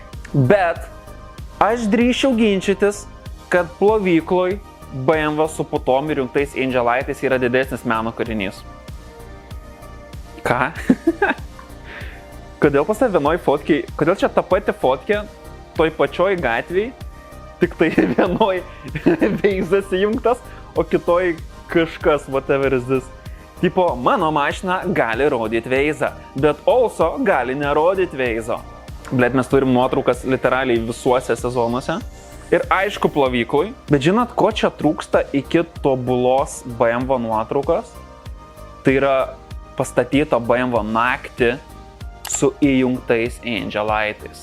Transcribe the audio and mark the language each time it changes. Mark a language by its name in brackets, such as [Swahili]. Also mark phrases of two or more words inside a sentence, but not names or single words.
[Lithuanian] Bet aš drįsčiau ginčytis, kad plovykloj BMW su putom ir jungtais Angelaitais yra didesnis meno kūrinys. Ką? Kodėl pas tą vienoj fotkiai, kodėl čia ta pati fotkė toj pačioj gatvėj, tik tai vienoj veizas įjungtas, o kitoj kažkas, [English] whatever is this. [Lithuanian] Tipo, mano mašina gali rodyti veizą, bet also gali nerodyti veizo. Blet, mes turim nuotraukas literaliai visuose sezonuose. Ir aišku plovyklui, bet žinot, ko čia trūksta iki tobulos BMW nuotraukos? Tai yra pastatyta BMW naktį su įjungtais Angelaitais.